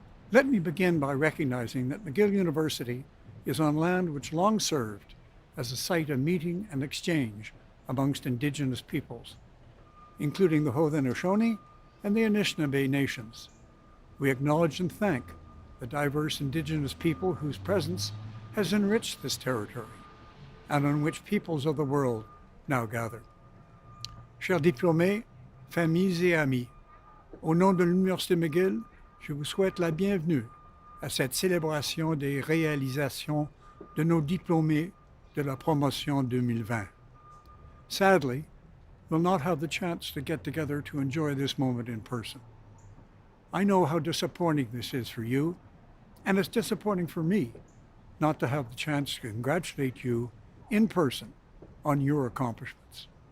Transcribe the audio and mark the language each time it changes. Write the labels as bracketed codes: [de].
[en] Let me begin by recognizing that McGill University is on land which long served as a site of meeting and exchange amongst Indigenous peoples, including the Haudenosaunee and the Anishinaabe nations. We acknowledge and thank the diverse Indigenous people whose presence has enriched this territory and on which peoples of the world now gather. [fr] Chers diplômés, familles et amis, au nom de l'Université McGill, je vous souhaite la bienvenue à cette célébration des réalisations de nos diplômés de la promotion 2020. [en] Sadly, we'll not have the chance to get together to enjoy this moment in person. I know how disappointing this is for you, and it's disappointing for me not to have the chance to congratulate you in person on your accomplishments.